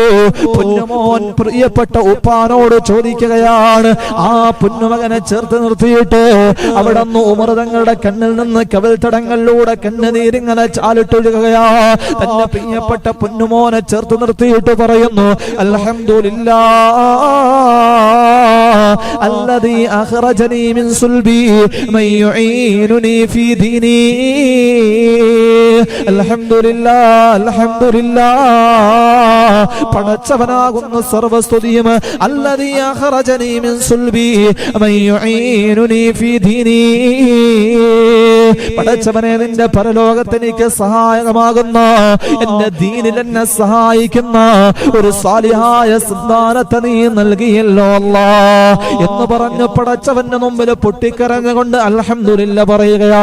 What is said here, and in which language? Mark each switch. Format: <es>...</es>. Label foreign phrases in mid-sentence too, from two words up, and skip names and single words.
<ml>പൊന്നുമോൻ പ്രിയപ്പെട്ട ഉപ്പാനോട് ചോദിക്കുകയാണ്. ആ പൊന്നുമകനെ ചേർത്ത് നിർത്തിയിട്ട് അവിടെ നിന്ന് ഉമർ തങ്ങളുടെ കണ്ണിൽ നിന്ന് കവിൾത്തടങ്ങളിലൂടെ കണ്ണുനീരിങ്ങനെ ചാലിട്ടൊഴുകുകയാ. തന്റെ പ്രിയപ്പെട്ട പൊന്നുമോനെ ചേർത്ത് നിർത്തിയിട്ട് പറയുന്നു,</ml> <ar>الحمد لله الذي أخرجني من صلبي من يعينني في ديني الحمد لله الحمد لله</ar> <ml>പടച്ചവനാകുന്ന സർവസ്തുതിയും</ml> <ar>الذي أخرجني من صلبي من يعينني في ديني</ar> <ml>പടച്ചവനെ നിന്റെ പരലോകത്തെനിക്ക് സഹായകമാകുന്ന, എന്റെ ദീനിൽ എന്നെ സഹായിക്കുന്ന ഒരു സാലിഹായ സന്താനത്തെ നീ നൽകിയല്ലോ അല്ലാഹ് എന്ന് പറഞ്ഞ് പടച്ചവന്റെ മുമ്പിൽ പൊട്ടിക്കരഞ്ഞുകൊണ്ട് അൽഹംദുലില്ലാ പറയുകയാ.</ml>